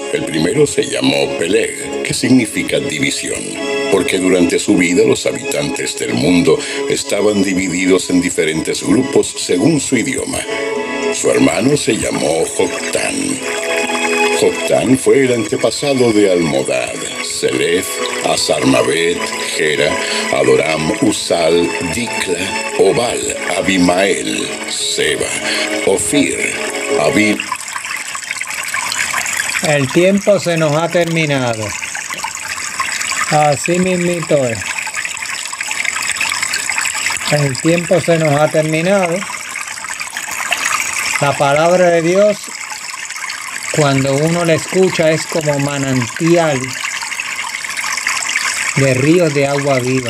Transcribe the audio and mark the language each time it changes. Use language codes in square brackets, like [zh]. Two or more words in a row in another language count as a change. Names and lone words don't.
[es] El primero se llamó Peleg, que significa división, porque durante su vida los habitantes del mundo estaban divididos en diferentes grupos según su idioma. Su hermano se llamó Joctán. Joctán fue el antepasado de Almodad, Selef, Asarmabet, Gera, Adoram, Usal, Dikla, Obal, Abimael, Seba, Ofir, Abib. El tiempo se nos ha terminado. Así mismito es. El tiempo se nos ha terminado. La palabra de Dios, cuando uno la escucha, es como manantial de ríos de agua viva.